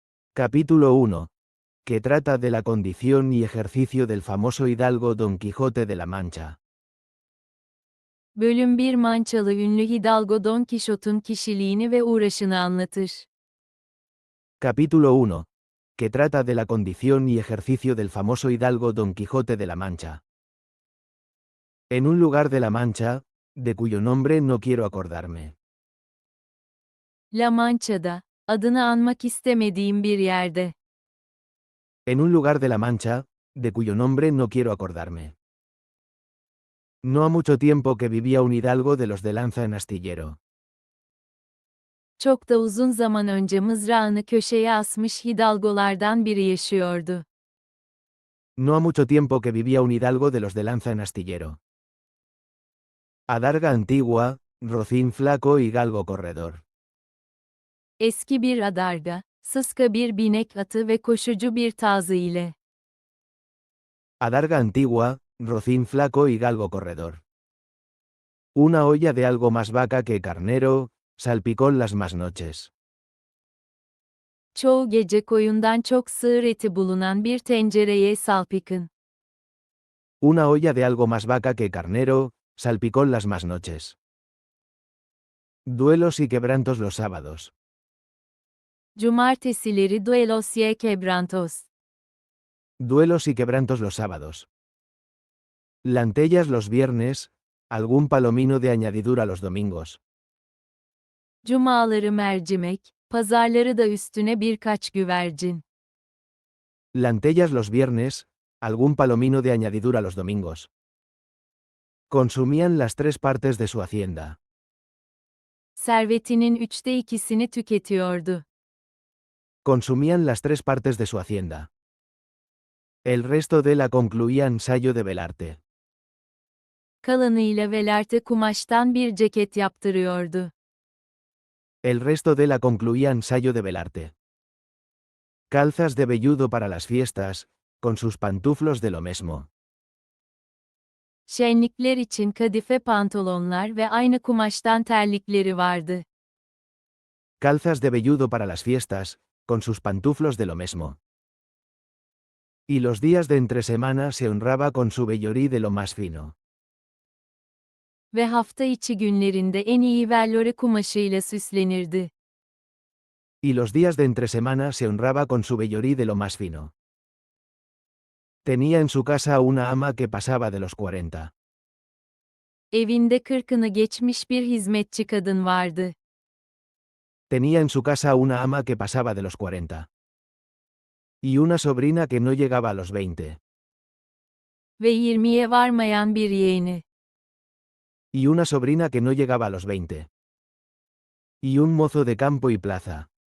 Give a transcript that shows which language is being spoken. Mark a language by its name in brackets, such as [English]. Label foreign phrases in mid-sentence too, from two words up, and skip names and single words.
[Spanish] Capítulo 1. Que trata de la condición y ejercicio del famoso hidalgo Don Quijote de la Mancha. [Turkish] Bölüm 1 Mançalı ünlü Hidalgo Don Kişot'un kişiliğini ve uğraşını anlatır. [Spanish] Capítulo 1. Que trata de la condición y ejercicio del famoso hidalgo Don Quijote de la Mancha. En un lugar de la Mancha, de cuyo nombre no quiero acordarme. [Turkish] La Mancha'da, adını anmak istemediğim bir yerde. [Spanish] En un lugar de la Mancha, de cuyo nombre no quiero acordarme. No ha mucho tiempo que vivía un hidalgo de los de lanza en astillero. [Turkish] Çok da uzun zaman önce mızrağını köşeye asmış Hidalgolardan biri yaşıyordu. [Spanish] No ha mucho tiempo que vivía un hidalgo de los de lanza en astillero. Adarga antigua, rocín flaco y galgo corredor. [Turkish] Eski bir adarga, sıska bir binek atı ve koşucu bir tazı ile. [Spanish] Adarga antigua, rocín flaco y galgo corredor. Una olla de algo más vaca que carnero, salpicón las más noches. [Turkish] Çoğu gece koyundan çok sığır eti bulunan bir tencereye salpikın. [Spanish] Una olla de algo más vaca que carnero, salpicón las más noches. Duelos y quebrantos los sábados. [Turkish] Cumartesileri [Spanish] duelos y quebrantos. Duelos y quebrantos los sábados. Lantellas los viernes, algún palomino de añadidura los domingos. [Turkish] Cumaları mercimek, pazarları da üstüne birkaç güvercin. [Spanish] Lantellas los viernes, algún palomino de añadidura los domingos. Consumían las tres partes de su hacienda. [Turkish] Servetinin 2/3'sini tüketiyordu. [Spanish] Consumían las tres partes de su hacienda. El resto de la concluían sayo de velarte. [Turkish] Kalanıyla velarte kumaştan bir ceket yaptırıyordu. [Spanish] El resto de la concluían sayo de velarte. Calzas de velludo para las fiestas, con sus pantuflos de lo mesmo. [Turkish] Şenlikler için kadife pantolonlar ve aynı kumaştan terlikleri vardı. [Spanish] Calzas de velludo para las fiestas, con sus pantuflos de lo mesmo. Y los días de entre semana se honraba con su vellorí de lo más fino. [Turkish] Ve hafta içi günlerinde en iyi vellore kumaşıyla süslenirdi. [Spanish] Y los días de entre semana se honraba con su vellorí de lo más fino. Tenía en su casa una ama que pasaba de los 40. [Turkish] Evinde 40'ını geçmiş bir hizmetçi kadın vardı. [Spanish] Tenía en su casa una ama que pasaba de los 40. Y una sobrina que no llegaba a los 20. [Turkish] Ve 20'ye varmayan bir yeğeni. [Spanish] Y una sobrina que no llegaba a los 20. Y un mozo de campo y plaza.